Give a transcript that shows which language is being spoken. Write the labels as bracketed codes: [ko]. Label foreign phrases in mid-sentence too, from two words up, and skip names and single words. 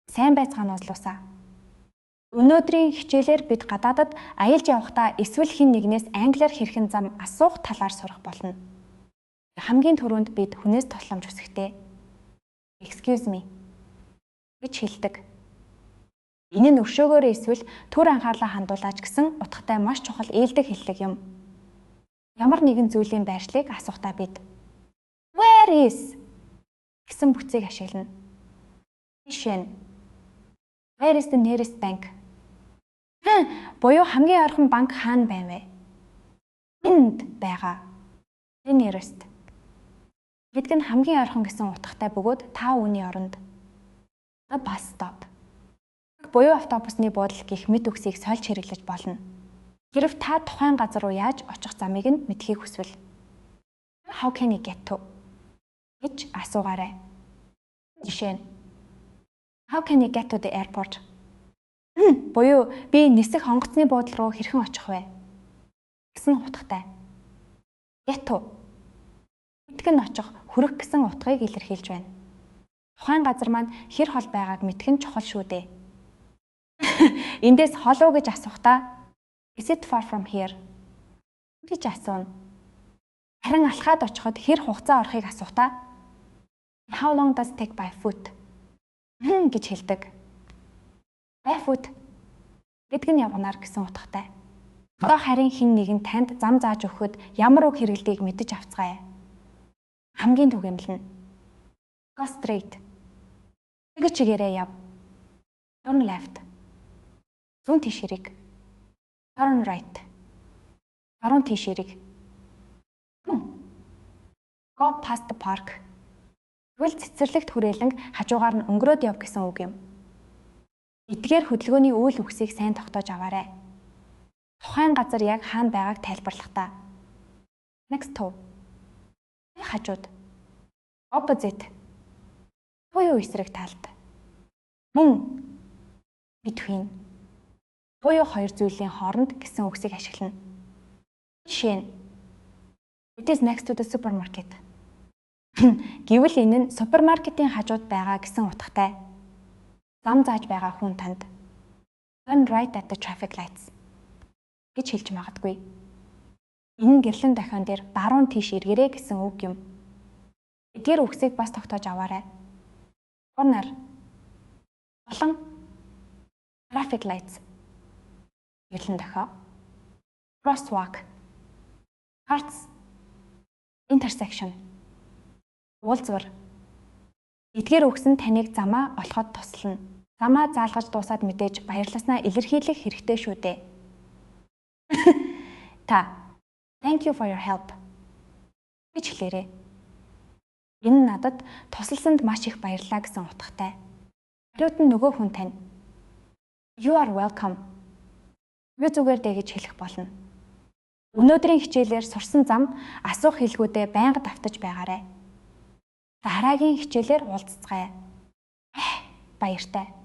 [mn] Сайн байцгаана уулзлаасаа. Өнөөдрийн хичээлээр бид гадаадад аялж явахдаа эсвэл хэн нэгнээс англиар хэрхэн зам асуух талаар сурах болно. Хамгийн түрүүнд бид хүнээс тусламж хүсэхдээ [en] excuse me [mn] гэж хэлдэг. Энэ нь өршөөгөөр эсвэл төр анхаарлаа хандуулаач гэсэн утгатай маш чухал ээлдэг хэллэг юм. Ямар нэгэн зүйлийн байршлыг асухдаа бид [en] where is [mn] гэсэн бүхцийг ашиглана. Жишээ нь [en] where is the nearest bank? [mn] Буюу хамгийн ойрхон банк хаана байна вэ? Энд байгаа. [en] The nearest. [mn] Гэдэг нь хамгийн ойрхон гэсэн утгатай бөгөөд та үүний оронд. [en] The bus stop. [mn] Буюу автобусны буудал гэх мэт үгсийг сольж хэрэглэж болно. Хэрв та тухайн газар руу яаж очих замыг нь мэдхийг хүсвэл [en] how can I get to [mn] гэж асуугаарай. Жишээ нь [en] how can I get to the airport? [mn] Буюу би нисэх хонгоцны буудлын руу хэрхэн очих вэ гэсэн утгатай. [en] Get to [mn] мэдэх нь очих, хүрэх гэсэн утгыг илэрхийлж байна. Тухайн газар маань хэр хол байгааг мэдэх нь чухал шүү дээ. Эндээс хол уу гэж асухдаа [en] is it far from here [mn] гэж асууна. Харин алхаад очиход хэр хугацаа орохыг асухдаа [en] how long does it take by foot [mn] гэж хэлдэг. [en] By foot [mn] гэдэг нь явганаар гэсэн утгатай. Одоо харин хэн нэгэн танд зам зааж өгөхөд ямар үг хэрэглэдгийг мэдэж авцгаая. Хамгийн түгээмэл нь [en] go straight. [mn] Тэгэж чигээрээ яв. [en] Turn left. [mn] Зүүн тийш хэрэг. [en] Turn right. [mn] Баруун тийш хэрэг. [en] Go past the park. [mn] Тэгвэл цэцэрлэгт хүрээлэн хажуугаар нь өнгөрөөд яв гэсэн үг юм. Эдгээр хөдөлгөөний үйл үгсийг сайн тогтоож аваарай. Тухайн газар яг хаана байгааг тайлбарлахдаа. [en] Next to. Хажууд. Opposite. [mn] Буюу эсрэг талд. Мөн. Between. Буюу хоёр зүйлийн хооронд гэсэн үгсийг ашиглана. Жишээ нь [en] it is next to the supermarket. [mn] Гэвэл энэ нь супермаркетын хажууд байгаа гэсэн утгатай. Зам зааж байгаа хүн танд [en] turn right at the traffic lights [mn] гэж хэлж магадгүй. Энэ нь гэрлэн дахиан дээр баруун тийш эргэрээ гэсэн үг юм. Эдгээр үгсийг бас тогтоож аваарай. [en] Corner. Болон traffic lights. [mn] Гэрлэн дахиа. [en] Crosswalk. Hearts. Intersection. [mn] Уулзвар. Эдгээр үгс нь таныг замаа олоход туслана. Замаа заалгаж дуусаад мэдээж баярласнаа илэрхийлэх хэрэгтэй шүү дээ. Та [en] thank you for your help [mn] гэж хэлээрэй. Энэ нь надад тусалсанд маш их баярлалаа гэсэн утгатай. Хариуд нь нөгөө хүн тань [en] you are welcome. [mn] Юу зүгээр дээ гэж хэлэх болно. Өнөөдрийн хичээлээр сурсан зам асуух хэлгүүдээ байнга давтаж байгаарай. Дараагийн хичээлээр уулзцгаая. Баяртай.